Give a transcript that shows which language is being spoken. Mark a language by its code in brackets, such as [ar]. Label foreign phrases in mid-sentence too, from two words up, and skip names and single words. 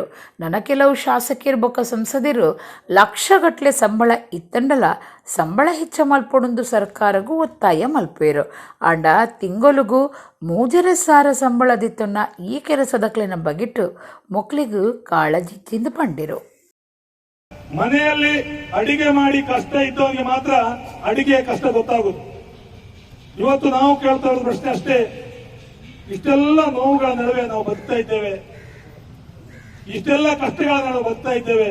[tcy] ನನ್ನ ಕೆಲವು ಶಾಸಕಿಯರು ಬೊಕ್ಕ ಸಂಸದರು ಲಕ್ಷಗಟ್ಲೆ ಸಂಬಳ ಇತ್ತಂಡಲ ಸಂಬಳ ಹೆಚ್ಚ ಮಲ್ಪೊಂದು ಸರ್ಕಾರಗೂ ಒತ್ತಾಯ ಮಲ್ಪೇರು. ಅಂಡ ತಿಂಗಳಿಗೂ 3,000 ಸಂಬಳದಿತ್ತನ್ನ ಈ ಕೆಲಸದಕ್ಲಿನ ಬಗೆಟ್ಟು ಮಕ್ಕಳಿಗೂ ಕಾಳಜಿತ್ತಿಂದು ಪಂಡಿರು. [kn] ಮನೆಯಲ್ಲಿ ಅಡಿಗೆ ಮಾಡಿ ಕಷ್ಟ ಇದ್ದವರಿಗೆ ಮಾತ್ರ ಅಡಿಗೆ ಕಷ್ಟ ಗೊತ್ತಾಗುದು. ಇವತ್ತು ನಾವು ಕೇಳ್ತಾ ಇರೋದು ಪ್ರಶ್ನೆ ಅಷ್ಟೇ, ಇಷ್ಟೆಲ್ಲ ನೋವುಗಳ ನಡುವೆ ನಾವು ಬದುಕ್ತಾ ಇದ್ದೇವೆ, ಇಷ್ಟೆಲ್ಲ ಕಷ್ಟಗಳ ನಡುವೆ ಬದುಕ್ತಾ ಇದ್ದೇವೆ.